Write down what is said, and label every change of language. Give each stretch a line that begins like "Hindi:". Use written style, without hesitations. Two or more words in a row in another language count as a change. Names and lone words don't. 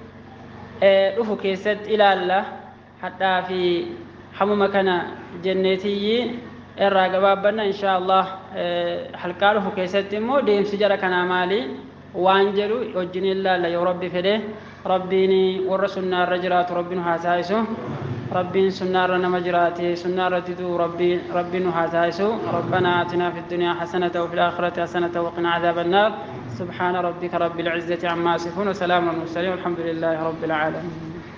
Oromo: dhufu keessatti ilaalla hadhaa fi hamuma kana jenneetiyyi irraa gabaabbanna
Arabic: إن شاء الله
Oromo: halqaa dhufu keessatti immoo deemsi jara kanaa maali waan jedhu wajjin ilaalla yoo rabbi fedhe rabbiin warra sunnaarra jiraatu rabbiin haa taasisu rabbiin sunnaarra nama jiraate sunnaarra didu rabbiin haa taasisu
Arabic: ربنا آتنا في الدنيا حسنة وفي الآخرة حسنة وقنا عذاب النار سبحان ربك رب العزة عما يصفون وسلام على المرسلين والحمد لله رب العالمين